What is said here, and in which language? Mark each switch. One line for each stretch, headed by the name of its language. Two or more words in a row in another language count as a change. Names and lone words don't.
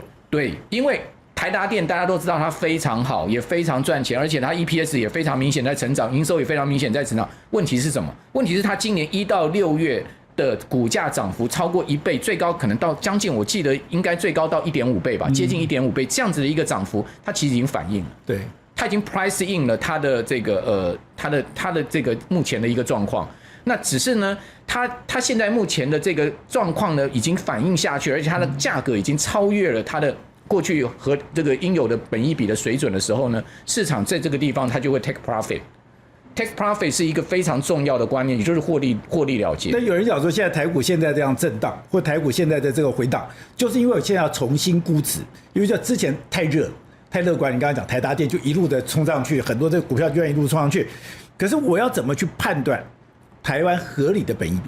Chinese: 對，因為台達電大家都知道它非常好，也非常賺錢，而且它 EPS 也非常明顯在成長，營收也非常明顯在成長。問題是什麼？問題是它今年1到6月的股價漲幅超過1倍，最高可能到將近，我記得應該最高到1.5倍吧，接近1.5倍這樣子的一個漲幅，它其實已經反映了，對，它已經
English: price in
Chinese: 了它的這個它的這個目前的一個狀況。那只是呢，它現在目前的這個狀況呢，已經反映下去，而且它的價格已經超越了它的過去和這個應有的本益比的水準的時候呢，市場在這個地方它就會
English: take profit。 Take profit
Chinese: 是一個非常重要的觀念，也就是獲利了結。但有人講說，現在台股現在這樣震盪，或台股現在的這個回檔，就是因為我現在要重新估值，因為就之前太熱、太樂觀。你剛剛講台達電就一路的衝上去，很多這個股票就一路衝上去。可是我要怎麼去判斷台灣合理的本益比？